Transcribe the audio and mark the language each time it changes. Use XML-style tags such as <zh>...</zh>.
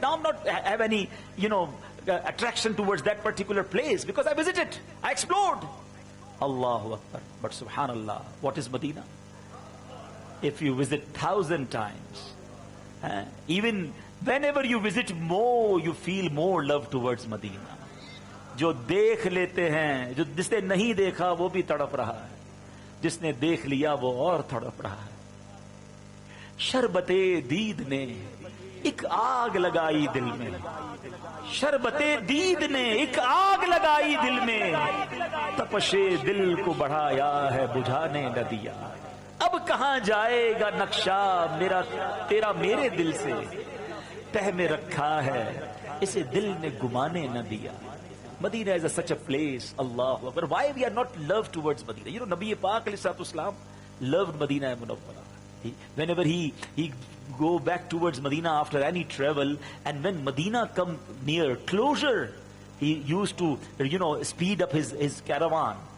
<en>Now I'm not have any, attraction towards that particular place because I visited. I explored. Allahu Akbar. But subhanallah, what is Medina? If you visit 1,000 times, even whenever you visit more, you feel more love towards Medina.</en> <ur>جو دیکھ لیتے ہیں, جس نے نہیں دیکھا وہ بھی تڑپ رہا ہے, جس نے دیکھ لیا وہ اور تڑپ رہا ہے. شربت دید نے ایک آگ لگائی دل میں, شربت دید نے ایک آگ لگائی دل میں, تپش دل کو بڑھایا ہے بجھانے نہ دیا. اب کہاں جائے گا نقشہ میرا تیرا میرے دل سے, تہ میں رکھا ہے اسے دل نے گمانے نہ دیا.</ur> <en>Medina is such a place, Allahu Akbar. Why we are not loved towards Medina? Nabi Pak alayhi salatu wasalam loved Medina Munawwara. Whenever he go back towards Medina after any travel, and when Medina come near closure, he used to speed up his caravan,</en>